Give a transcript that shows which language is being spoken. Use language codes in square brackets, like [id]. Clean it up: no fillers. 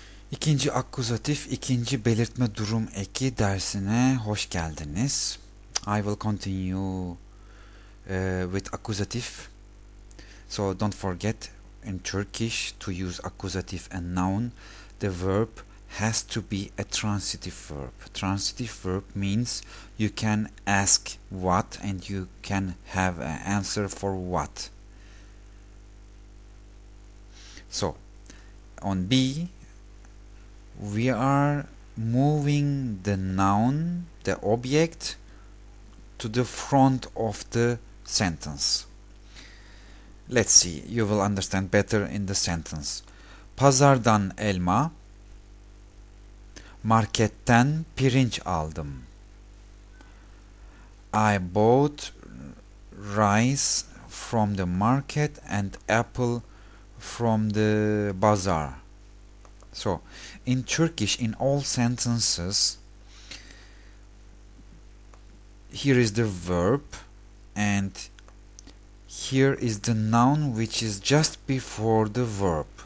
[tr] İkinci akkusatif, ikinci belirtme durum eki dersine hoş geldiniz. [en] I will continue with accusative. So don't forget, in Turkish, to use accusative and noun, the verb has to be a transitive verb. Transitive verb means you can ask what and you can have an answer for what. So on B, we are moving the noun, the object, to the front of the sentence. Let's see, you will understand better in the sentence. [tr] Pazardan elma, marketten pirinç aldım. [en] I bought rice from the market and apple from the bazaar. So, in Turkish, in all sentences, here is the verb and here is the noun which is just before the verb.